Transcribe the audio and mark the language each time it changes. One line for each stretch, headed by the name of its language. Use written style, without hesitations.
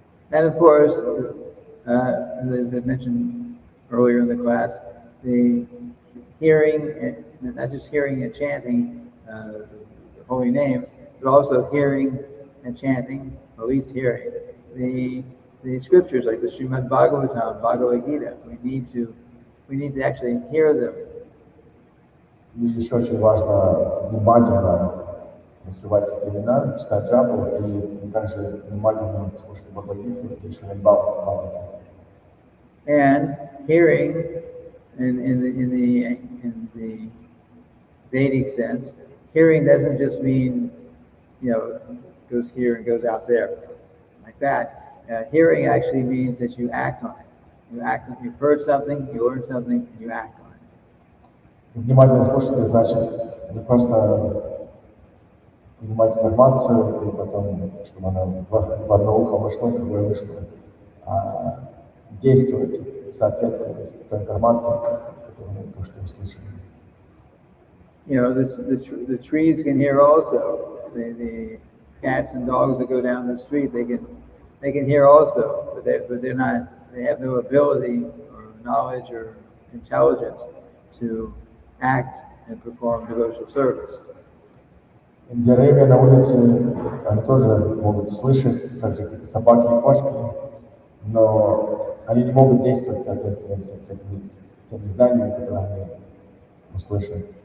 English: And of course, as I mentioned earlier in the class, the hearing, not just hearing and chanting the holy names, but also hearing and chanting, at least hearing, the scriptures like the Srimad-bhagavatam, Bhagavad Gita. We need to actually hear them
Russian: И еще очень важно внимательно воспевать имена, читать джапу и также внимательно слушать Бхагавадгиту и Шримад-бхагаватам.
English: And hearing, in the Vedic sense, hearing doesn't just mean, goes here and goes out there, like that. Hearing actually means that you act on it. You've heard something, you learned something, and you act on it.
Russian: Внимательно слушать значит не просто принимать информацию и потом, чтобы она в одно ухо вошла, в другое вышло, а действовать в соответствии с той информацией, которую то, что услышали.
English: The trees can hear also. The cats and dogs that go down the street, they can hear also, but they're not. They have no ability or knowledge or intelligence to act and perform devotional service.
Russian: Деревья на улице, они тоже могут слышать, так же как и собаки и кошки, но они не могут действовать в соответствии с теми знаниями, которые они услышат.